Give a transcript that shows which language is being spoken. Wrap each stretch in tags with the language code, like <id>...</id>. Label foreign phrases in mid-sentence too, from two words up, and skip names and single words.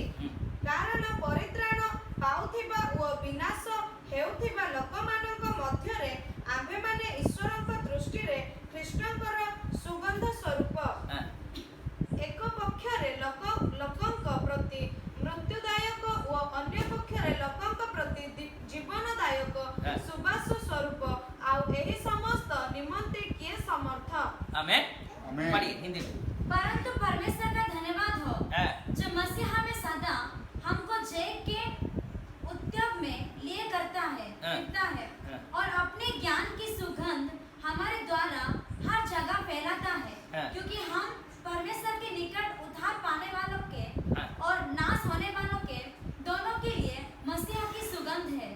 <or>କାରଣ ପରିତ୍ରାଣ ପାଉଥିବା ଓ ବିନାଶ ହେଉଥିବା ଲୋକମାନଙ୍କ ମଧ୍ୟରେ ଆମ୍ଭେମାନେ ଈଶ୍ୱରଙ୍କ ଦୃଷ୍ଟିରେ ଖ୍ରୀଷ୍ଟଙ୍କର ସୁଗନ୍ଧ ସ୍ୱରୂପ।</or> <hi>हाँ,</hi> <or>ଏକ ପକ୍ଷରେ ଲୋକଙ୍କ ପ୍ରତି ମୃତ୍ୟୁଦାୟକ ଓ ଅନ୍ୟ ପକ୍ଷରେ ଲୋକଙ୍କ ପ୍ରତି ଜୀବନଦାୟକ ସୁବାସ ସ୍ୱରୂପ, ଆଉ ଏହି ସମସ୍ତ ନିମନ୍ତେ କିଏ ସମର୍ଥ?</or> <hi>आमेन। आमेन। पढ़िए हिंदी में। परंतु परमेश्वर का धन्यवाद हो हाँ, जो मसीहा में सदा हमको जय के उद्योग में लिए करता है और अपने ज्ञान की सुगंध हमारे द्वारा हर जगह फैलाता है, क्योंकि हम परमेश्वर के निकट उद्धार पाने वालों के और नाश होने वालों के दोनों के लिए मसीहा की सुगंध है।</hi>